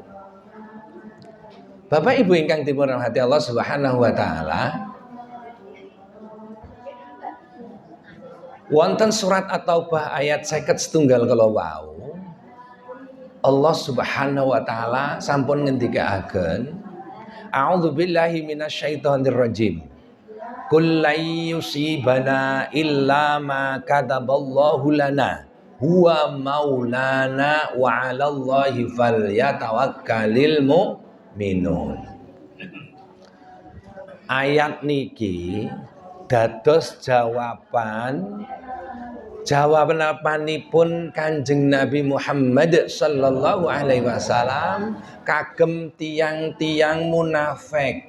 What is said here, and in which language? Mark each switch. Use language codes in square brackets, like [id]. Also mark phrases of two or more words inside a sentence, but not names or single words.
[jv] Bapak Ibu ingkang dirahmati Allah [ar] سبحانه وتعالى. [jv] Wonten surat At-Taubah ayat 51 kalau wau. Allah [ar] سبحانه وتعالى [jv] sampun ngendikaaken, [ar] أعوذ بالله من الشيطان الرجيم. قل لن يصيبنا إلا ما كتب الله لنا هو مولانا وعلى الله فليتوكل المؤمنون. [jv] Ayat niki dados jawabanipun Kanjeng Nabi Muhammad [ar] صلى الله عليه وسلم [jv] kagem tiang-tiang munafik.